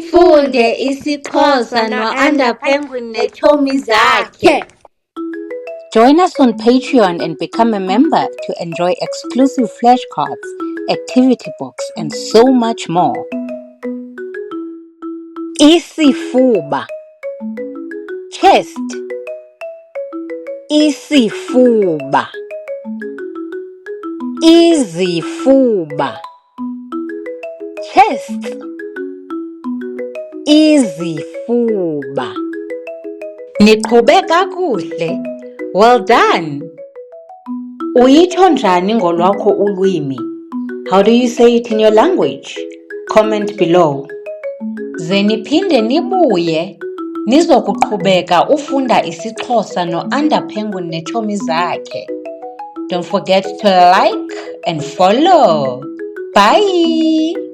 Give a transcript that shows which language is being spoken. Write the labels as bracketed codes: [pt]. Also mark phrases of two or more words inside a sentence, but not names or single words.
[xh] sifunde isiXhosa no-Under Penguin neetshomi zakhe. [en] Join us on Patreon and become a member to enjoy exclusive flashcards, activity books, and so much more. [xh] Isifuba, chest. Isifuba, izifuba, chest. Izifuba. Niqhube kakuhle. [en] Well done. [xh] Uyitsho njani ngolwakho ulwimi? [en] How do you say it in your language? Comment below. [xh] Ze niphinde nibuye nizokuqhubeka ufunda isiXhosa no-Under Penguin neetshomi zakhe. [en] Don't forget to like and follow. Bye.